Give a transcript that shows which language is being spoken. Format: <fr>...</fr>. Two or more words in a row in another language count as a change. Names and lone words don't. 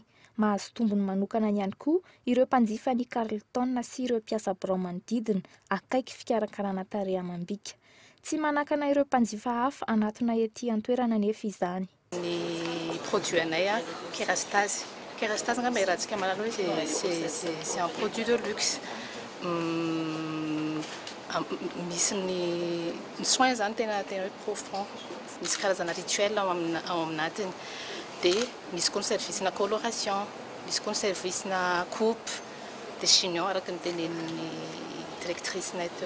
<mg>Mahazo tombony manokana ihany koa ireo mpanjifa ny Carleton sy ireo mpiasa birao manodidina akaiky fikarakarana tarehy amam-bika. Tsy manakana ireo mpanjifa hafa anatona ety an-toerana nefa izany. Ny produit anay Kerastase. Kerastase nga rahantsika malala hoe</mg> <fr>c'est un produit de luxe.</fr> <mg>Misy ny soin zany tena hoe profond. Misy karazana rituel ao aminatiny. Dia misy koa ny service na coloration, misy koa ny service na</mg> <fr>coupe de chignon</fr> <mg>araka ny tenen'ny directrice nay teo.</mg>